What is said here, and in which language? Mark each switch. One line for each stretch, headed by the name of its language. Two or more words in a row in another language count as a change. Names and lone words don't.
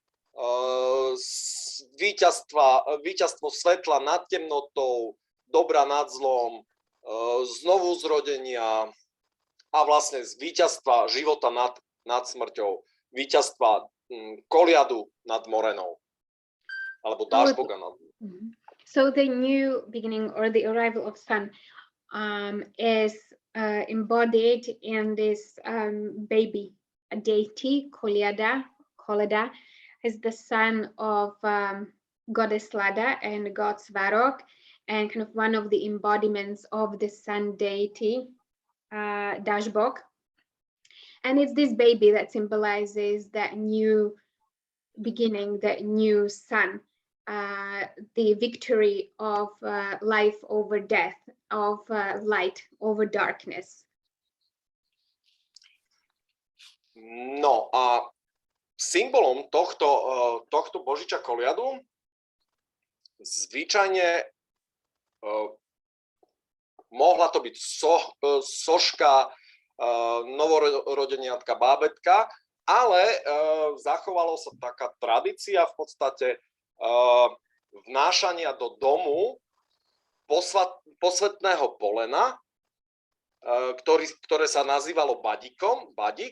Slovak: víťazstvo svetla nad temnotou, dobra nad zlom, znovu zrodenia a vlastne z víťazstva života nad smrťou, víťazstva koliadu nad morenou, alebo dážboga nad.
English: So the new beginning or the arrival of sun is embodied in this baby deity, Koleda is the son of goddess Lada and god Svarog, and kind of one of the embodiments of the sun deity, Dashbog. And it's this baby that symbolizes that new beginning, that new sun, the victory of life over death, of light over darkness.
Slovak: No a symbolom tohto Božiča koliadu zvyčajne mohla to byť soška novorodeniatka bábätka, ale zachovalo sa taká tradícia v podstate vnášania do domu posvätného polena, ktoré sa nazývalo badík.